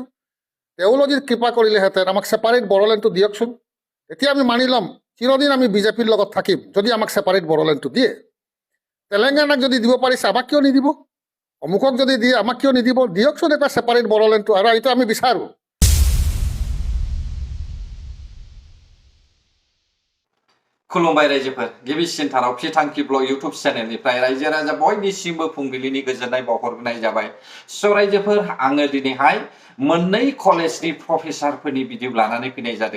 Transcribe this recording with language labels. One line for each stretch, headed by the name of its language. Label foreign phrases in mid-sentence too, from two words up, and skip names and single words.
Assamese: তেওঁলোকে যদি কৃপা কৰিলেহেঁতেন আমাক ছেপাৰেট বড়োলেণ্ডটো দিয়কচোন, এতিয়া আমি মানি ল'ম চিৰদিন আমি বিজেপিৰ লগত থাকিম যদি আমাক ছেপাৰেট বড়োলেণ্ডটো দিয়ে। তেলেংগানাক যদি দিব পাৰিছে আমাক কিয় নিদিব? অমুকক যদি দিয়ে আমাক কিয় নিদিব? দিয়কচোন এটা ছেপাৰেট বড়োলেণ্ডটো, আৰু এইটো আমি বিচাৰোঁ।
Bodo: खुलुमबाय रायजोफोर, गिबिसिनथाराव फिथांखि ब्लग इउटुब चेनेलनिफ्राय रायजो राजा बयनिसिमबो फुंबिलिनि गोजोननाय बावहरनाय जाबाय। स' रायजोफोर, आङो दिनैहाय मोननै कलेजनि प्रफेसारफोरनि भिडिअ लानानै फैनाय जादों।